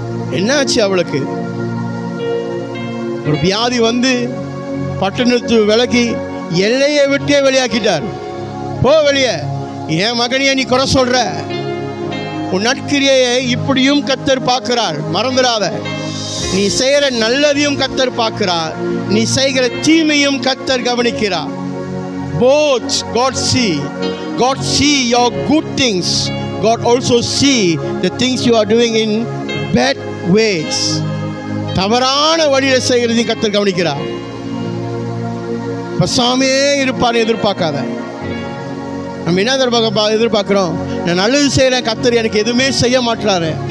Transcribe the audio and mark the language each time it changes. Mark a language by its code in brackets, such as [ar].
[ta] என்னாச்சு? அவளுக்கு ஒரு வியாதி வந்து பட்டணத்து விலக்கி எல்லையை விட்டே வெளியாக்கிட்டார். போ வெளியே, என் மகனையே நீ குறை சொல்ற. உன் நற்கிரியை இப்படியும் கர்த்தர் பார்க்கிறார், மறந்துடாத. நீ செய்கிற நல்லதையும் கர்த்தர் பார்க்கிறார், நீ செய்கிற தீமையும் கர்த்தர் கவனிக்கிறார். [en] Both God see your good things. God also see the things you are doing in bad ways. [ta] தவறான வழியில செய்கிறதையும் கர்த்தர் கவனிக்கிறார். பசாமே இருப்பான்னு எதிர்பார்க்காத. நம்ம என்ன எதிர்பார்க்கிறோம்? நான் நல்லது செய்யறேன், கர்த்தர் எனக்கு எதுவுமே செய்ய மாட்டாரு.